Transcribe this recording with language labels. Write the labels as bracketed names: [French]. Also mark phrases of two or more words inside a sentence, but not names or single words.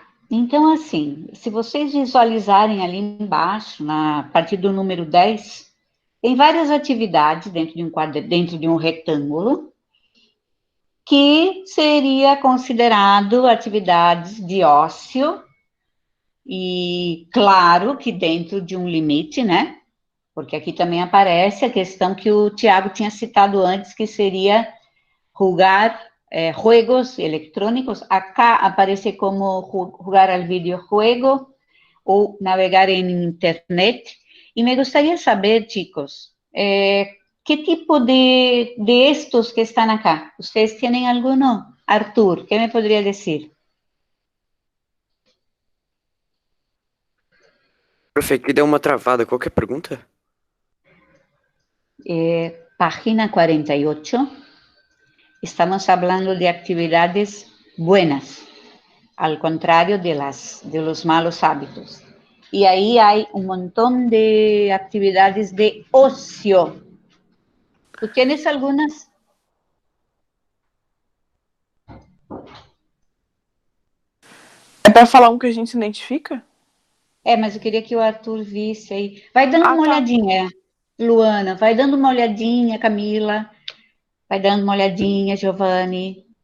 [Portuguese] Então, assim, se vocês visualizarem ali embaixo, a partir do número 10, tem várias atividades dentro de um retângulo, que seria considerado atividades de ócio, e claro que dentro de um limite, né? Porque aqui também aparece a questão que o Tiago tinha citado antes, que seria [Spanish] jugar juegos [Portuguese] eletrônicos. [Spanish] Acá aparece como jugar al videojuego [Portuguese] ou navegar em internet. E me gostaria de saber, chicos, que tipo [Spanish] de estos [Portuguese] que estão acá? [Spanish] ¿Ustedes tienen alguno? Arthur, ¿qué me podría decir? [Portuguese] Profe, que deu uma travada. Qual que é a pergunta? Página 48. [Spanish] Estamos hablando de actividades buenas, al contrario de los malos hábitos. Y ahí hay un montón de actividades de ocio. ¿Tú tienes algunas? [Portuguese] É pra falar um que a gente se identifica? Mas eu queria que o Arthur visse aí. Vai dando uma tá. olhadinha, Luana, vai dando uma olhadinha, Camila. Vai dando uma olhadinha, Giovanni.